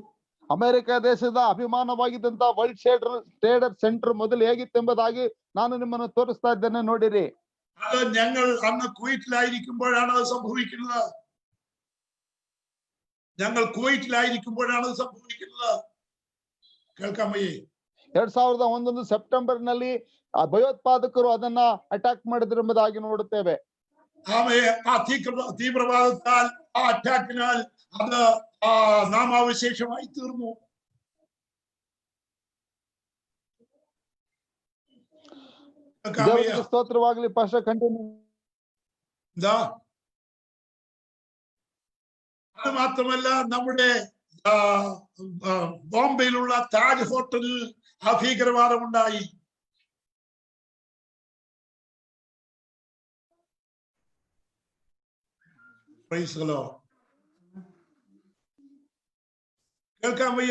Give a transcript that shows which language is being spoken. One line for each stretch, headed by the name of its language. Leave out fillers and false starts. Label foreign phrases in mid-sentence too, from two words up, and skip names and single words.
Kannada: ಅಮೆರಿಕ ದೇಶದ ಅಭಿಮಾನವಾಗಿದ್ದಂತ ವರ್ಲ್ಡ್ ಟ್ರೇಡ್ ಸೆಂಟರ್ ಮೊದಲು ಹೇಗಿತ್ತೆಂಬುದಾಗಿ ನಾನು ನಿಮ್ಮನ್ನು ತೋರಿಸ್ತಾ ಇದ್ದೇನೆ, ನೋಡಿರಿ.
Malayalam: അത് ഞങ്ങൾ അന്ന് കുവൈറ്റിലായിരിക്കുമ്പോഴാണ് അത് സംഭവിക്കുന്നത്. ഞങ്ങൾ കുവൈറ്റിലായിരിക്കുമ്പോഴാണ് അത് സംഭവിക്കുന്നത്. കേൾക്കാൻ വയ്യേ?
Kannada: 2001 ಸೆಪ್ಟೆಂಬರ್ ನಲ್ಲಿ ಭಯೋತ್ಪಾದಕರು ಅದನ್ನ ಅಟ್ಯಾಕ್ ಮಾಡಿದ್ರೆಂಬುದಾಗಿ ನೋಡುತ್ತೇವೆ.
Malayalam: തീവ്രവാദത്താൽ അറ്റാക്കിനാൽ അത് നാമാവശേഷമായി തീർന്നു.
English: ಸ್ತೋತ್ರವಾಗಲಿ. Pastor continue.
Malayalam: അത് മാത്രമല്ല, നമ്മുടെ ബോംബെയിലുള്ള താജ് ഹോട്ടലിൽ ഭീകരവാദം ഉണ്ടായി. കേൾക്കാൻ വയ്യ?